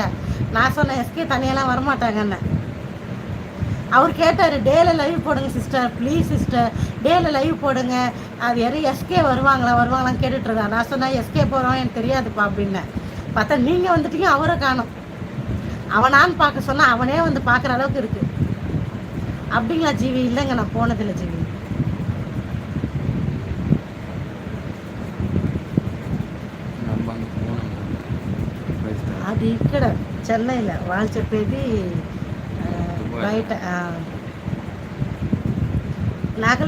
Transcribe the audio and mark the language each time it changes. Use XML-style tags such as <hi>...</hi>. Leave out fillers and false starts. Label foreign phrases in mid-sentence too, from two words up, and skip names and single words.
<ta>நான் சொன்னேன் எஸ்கே தனியெல்லாம் வரமாட்டாங்கன்னு. அவர் கேட்டார்,</ta> <en>daily live</en> <ta>போடுங்க சிஸ்டர்,</ta> <en>please sister, daily live</en> <ta>போடுங்க. அது யாரும் எஸ்கே வருவாங்களான்னு கேட்டுட்ருக்கான். நான் சொன்னேன் எஸ்கே போகிறோம் எனக்கு தெரியாதுப்பா அப்படின்னேன். பார்த்தா நீங்கள் வந்துட்டீங்க, அவரை காணும். அவனான்னு பார்க்க சொன்னால் அவனே வந்து பார்க்குற அளவுக்கு இருக்குது. அப்படிங்களா ஜீவி? இல்லைங்க, நான் போனதில்லை ஜீவி.</ta> <te>అది ఇక్కడ చెన్నైలో వాళ్ళు చెప్పేది బయట. నాగలక్ష్మి</te> <en>welcome sister.</en>